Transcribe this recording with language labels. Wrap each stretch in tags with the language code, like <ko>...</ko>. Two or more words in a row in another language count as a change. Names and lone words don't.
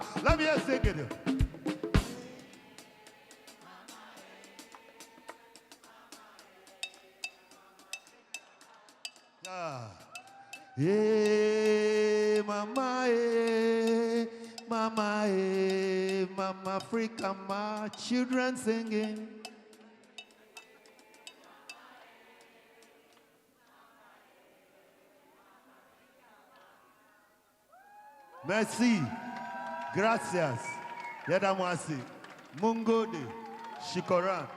<en>Let me hear sing it. Ah. Hey, mama, mama, mama African bar. Children singing.</en> <fr>Merci.</fr> <es>Gracias. Yadamwasi.</es> <ha>Mungode. Shikoran.</ha>